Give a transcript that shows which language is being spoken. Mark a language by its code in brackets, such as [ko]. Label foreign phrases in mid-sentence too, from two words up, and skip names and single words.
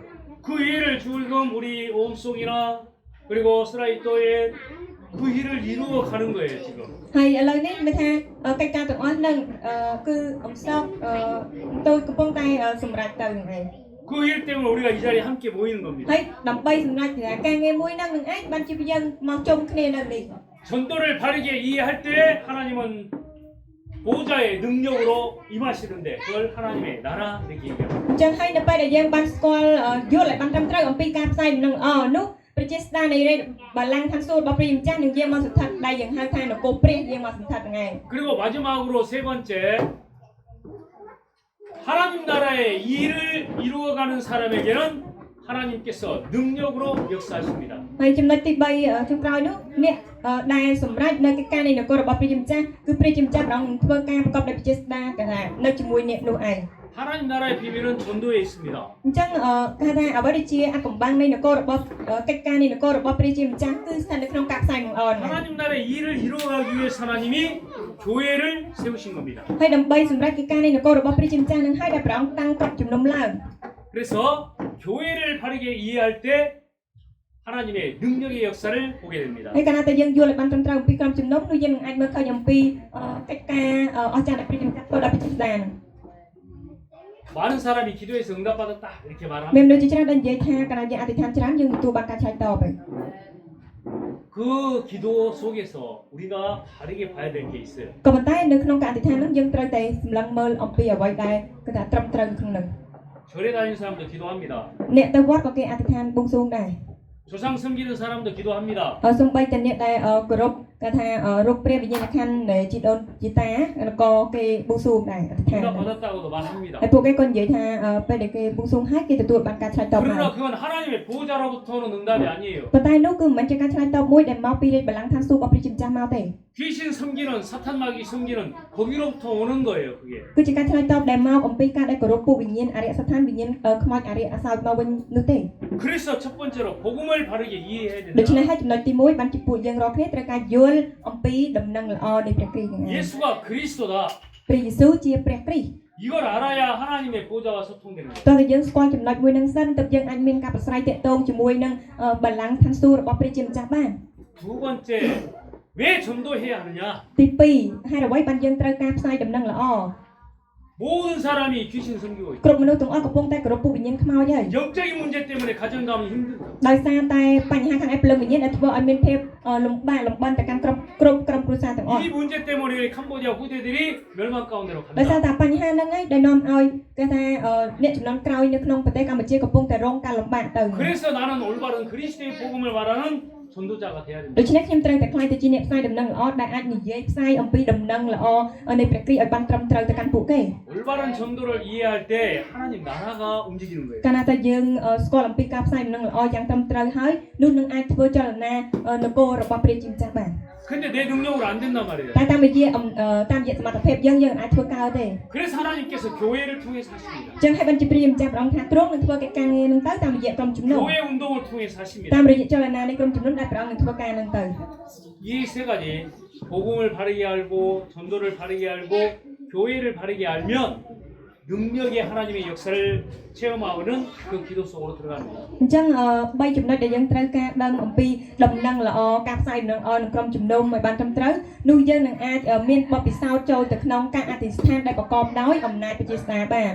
[ko] 그 일을 지금 우리 오음송이나 그리고 스라이토에 그 일을 이루어 가는 거예요 지금. [km] ហើយឥឡូវនេះមានថាកិច្ចការទាំងអស់នឹងគឺអំសោកទៅកំពុងតែសម្រេចទៅហ្នឹងឯង [ko] 그 일 때문에 우리가 이 자리에 함께 모이는 겁니다. [km] ហើយដើម្បីសម្រេចការងារមួយហ្នឹងនឹងឯងបានជាយើងមកជុំគ្នានៅនេះ [ko] 전도를 바르게 이해할 때 하나님은 보호자의 능력으로 임하시는데 그걸 하나님의 나라 이렇게 얘기합니다. [km] អញ្ចឹងហើយនៅពេលដែលយើងបានស្គាល់យល់ឲ្យបានត្រឹមត្រូវអំពីការផ្សាយដំណឹងល្អនោះប្រជាស្ដារនៃរាជបល្ល័ង្កឋានសួគ៌របស់ព្រះម្ចាស់នឹងយាងមកស្ថិតដែលយើងហៅថានគរព្រះយាងមកស្ថិតហ្នឹងឯង [ko] 그리고 마지막으로 세 번째 하나님 나라의 일을 이루어가는 사람에게는 하나님께서 능력으로 역사하십니다. [km] ហើយចំណុចទី3ចុងក្រោយនោះអ្នកដែលសម្រេចនៅកិច្ចការនៃនគររបស់ព្រះជាម្ចាស់គឺព្រះជាម្ចាស់ព្រះអង្គនឹងធ្វើការប្រកបដោយប្រជាស្ដារគេថានៅជាមួយអ្នកនោះឯង [ko] 하나님 나라의 비밀은 전도에 있습니다. [km] អញ្ចឹងគេថាអ្វីដែលជាអាកំបាំងនៃនគររបស់កិច្ចការនៃនគររបស់ព្រះជាម្ចាស់គឺស្ថិតនៅក្នុងការផ្សាយនឹងល្អណាស់ [ko] 하나님 나라의 일을 이루어가기 위해서 하나님이 교회를 세우신 겁니다. [km] ហើយដើម្បីសម្រេចកិច្ចការនៃនគររបស់ព្រះជាម្ចាស់នឹងឲ្យដែលព្រះអង្គតាំងក្រុមជំនុំឡើង [ko] 그래서 교회를 바르게 이해할 때 하나님의 능력의 역사를 보게 됩니다. [km] ហើយកាលណាតែយើងយល់ឲ្យបានត្រឹមត្រូវអំពីក្រុមជំនុំនោះយើងនឹងអាចមើលឃើញអំពីកិច្ចការអស្ចារ្យដែលព្រះជាម្ចាស់ធ្វើដល់ប្រជាស្ដារ [ko] 많은 사람이 기도해서 응답받았다 이렇게 [km] មាន [ko] 말합니다. [km] មនុស្សជាច្រើនដែលនិយាយថាកាលណាយើងអធិដ្ឋានច្រើនយើងទទួលបានការឆ្លើយតបហើយ [ko] 그 기도 속에서 우리가 바르게 봐야 될 게 있어요. [km] ក៏ប៉ុន្តែនៅក្នុងការអធិដ្ឋាននោះយើងត្រូវតែសម្លឹងមើលអំពីអ្វីដែលគឺថាត្រឹមត្រូវក្នុងនោះ [ko] 절에 다니는 사람도 기도합니다. [km] អ្នកទៅវត្តក៏គេអធិដ្ឋានបួងសួងដែរ [ko] 조상 섬기는 사람도 기도합니다. [km] សំបីតែអ្នកដែលគោរពគេថារូបព្រះវិញ្ញាណក្ខន្ធនៃជីដូនជីតាក៏គេបួងសួងដែរអធិដ្ឋាន [ko] 응답 받았다고도 말합니다. [km] ហើយពួកគេក៏និយាយថាពេលដែលគេបួងសួងហើយគេទទួលបានការឆ្លើយតបមក [ko] 그러나 그건 하나님의 보호자로부터는 응답이 아니에요. [km] ប៉ុន្តែនោះគឺមិនមែនជាការឆ្លើយតបមួយដែលមកពីរាជបល្ល័ង្កឋានសួគ៌របស់ព្រះជាម្ចាស់មកទេ [ko] 귀신 섬기는 사탄 마귀 섬기는 거기로부터 오는 거예요. 그게. [km] គឺជាការឆ្លើយតបដែលមកអំពីការដែលគោរពពួកវិញ្ញាណអរិយសដ្ឋានវិញ្ញាណខ្មោចអរិយអសោចមកវិញនោះទេ [ko] 그래서 첫 번째로 복음을 바르게 이해해야 [km] ដូច្នេះ [ko] 된다. [km] ហើយចំណុចទី1បានជាពួកយើងរាល់គ្នាត្រូវការយល់អំពីដំណឹងល្អនៃព្រះគ្រីស្ទហ្នឹងឯង [ko] 예수가 그리스도다. [km] ព្រះយេស៊ូវជាព្រះគ្រីស្ទ [ko] 이걸 알아야 하나님의 보호자와 소통되는 거예요. [km] តើយើងស្គាល់ចំណុចមួយហ្នឹងសិនទើបយើងអាចមានការប្រស្រ័យទាក់ទងជាមួយនឹងបល្ល័ង្កឋានសួគ៌របស់ព្រះជាម្ចាស់បាន [ko] 두 번째, 왜 전도해야 하느냐? [km] ទី2ហេតុអ្វីបានយើងត្រូវការផ្សាយដំណឹងល្អ [ko] 모든 사람이 귀신 섬기고 있다. [km] គ្រប់មនុស្សទាំងអស់កំពុងតែគោរពពួកវិញ្ញាណខ្មោចហើយ [ko] 영적인 문제 때문에 가정 가면 힘들다. [km] ដោយសារតែបញ្ហាខាងឯព្រលឹងវិញ្ញាណដែលធ្វើឲ្យមានភាពលំបាកលំបិនទៅកាន់គ្រប់ក្រុមគ្រួសារទាំងអស់ [ko] 이 문제 때문에 캄보디아 후대들이 멸망 가운데로 [km] ដោយសារ [ko] 간다. [km] តែបញ្ហាហ្នឹងឯងដែលនាំឲ្យគេថាអ្នកចំនួនក្រោយនៅក្នុងប្រទេសកម្ពុជាកំពុងតែរងការលំបាកទៅ [ko] 그래서 나는 올바른 그리스도의 복음을 말하는 전도자가 돼야 된다. [km] ដូច្នេះខ្ញុំត្រូវតែខ្លាចទៅជាអ្នកផ្សាយដំណឹងល្អដែលអាចនិយាយផ្សាយអំពីដំណឹងល្អនៃព្រះគ្រីស្ទឲ្យបានត្រឹមត្រូវទៅកាន់ពួកគេ [ko] 올바른 전도를 이해할 때 하나님 나라가 움직이는 거예요. [km] កាលណាតែយើងស្គាល់អំពីការផ្សាយដំណឹងល្អយ៉ាងត្រឹមត្រូវហើយនោះនឹងអាចធ្វើចលនានគររបស់ព្រះជាម្ចាស់បាន [ko] 근데 내 능력으로 안 된단 말이에요. [km] តែតាមរយៈសមត្ថភាពយើងអាចធ្វើកើតទេ [ko] 그래서 하나님께서 교회를 통해서 하십니다. [km] ចឹងហើយបានជាព្រះម្ចាស់ព្រះអង្គថាទ្រង់នឹងធ្វើកិច្ចការងារនឹងទៅតាមរយៈក្រុមជំនុំ [ko] 교회 운동을 통해서 하십니다. [km] តាមរយៈចលនានៃក្រុមជំនុំដែលព្រះអង្គនឹងធ្វើការនឹងទៅ [ko] 이 세 가지 복음을 바르게 알고 전도를 바르게 알고 교회를 바르게 알면 능력의 하나님의 역사를 체험하는 그 기도 속으로 들어가는 거예요. [km] អញ្ចឹង3ចំណុចដែលយើងត្រូវការដឹងអំពីដំណឹងល្អការផ្សាយដំណឹងល្អនឹងក្រុមជំនុំឲ្យបានត្រឹមត្រូវនោះយើងនឹងអាចមានបទពិសោធន៍ចូលទៅក្នុងការអធិស្ឋានដែលប្រកបដោយអំណាចព្រះជាស្ដាបាន